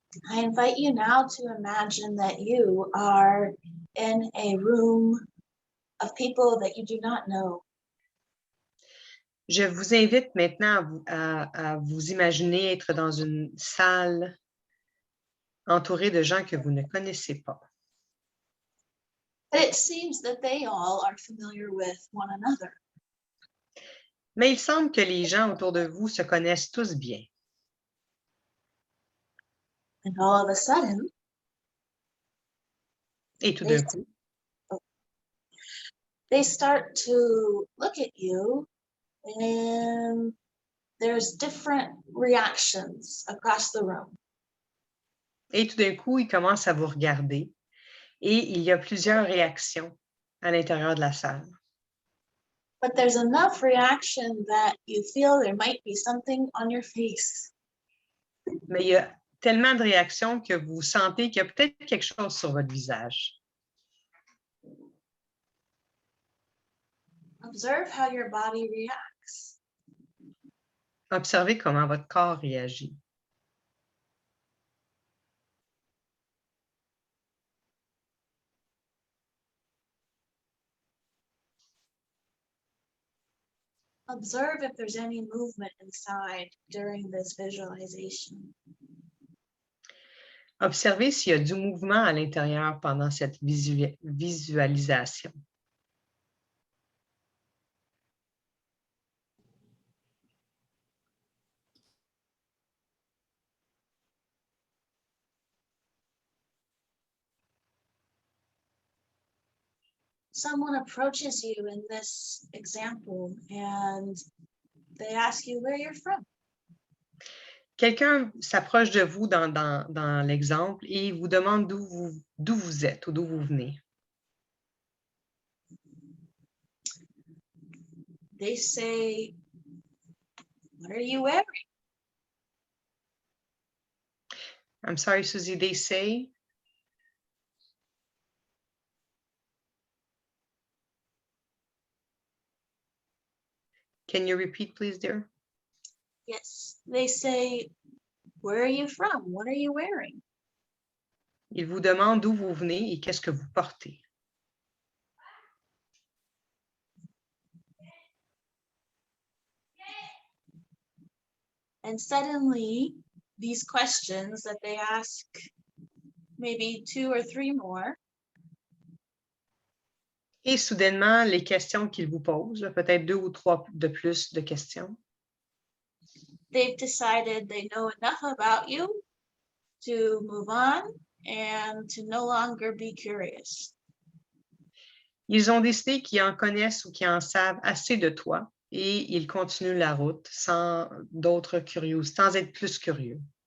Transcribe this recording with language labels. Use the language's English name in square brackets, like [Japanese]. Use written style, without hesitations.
[English] I invite you now to imagine that you are in a room of people that you do not know. [French] Je vous invite maintenant à vous imaginer être dans une salle entourée de gens que vous ne connaissez pas. [English] But it seems that they all are familiar with one another. [French] Mais il semble que les gens autour de vous se connaissent tous bien. [English] And all of a sudden, [French] Et tout d'un coup, [English] they start to look at you, and there's different reactions across the room. [French] ils commencent à vous regarder et il y a plusieurs réactions à l'intérieur de la salle. [English] But there's enough reaction that you feel there might be something on your face. [French] Mais il y a tellement de réactions que vous sentez qu'il y a peut-être quelque chose sur votre visage. [English] Observe how your body reacts. [French] Observez comment votre corps réagit. [English] Observe if there's any movement inside during this visualization. [French] Observez s'il y a du mouvement à l'intérieur pendant cette visualisation. [English] Someone approaches you in this example and they ask you where you're from. [French] Quelqu'un s'approche de vous dans l'exemple et vous demande d'où vous êtes ou d'où vous venez. [English] They say, what are you wearing? I'm sorry, Susie, they say? Can you repeat, please, dear? Yes, they say, where are you from? What are you wearing? [French] Ils vous demandent d'où vous venez et qu'est-ce que vous portez. [English] And suddenly, these questions that they ask, maybe 2 or 3 more, [French] Et soudainement, les questions qu'ils vous posent, peut-être 2 ou 3 de plus de questions, [English] they've decided they know enough about you to move on and to no longer be curious. [French] ils ont décidé qu'ils en connaissent ou qu'ils en savent assez de toi et il continue la route sans d'autres curieux, sans être plus curieux.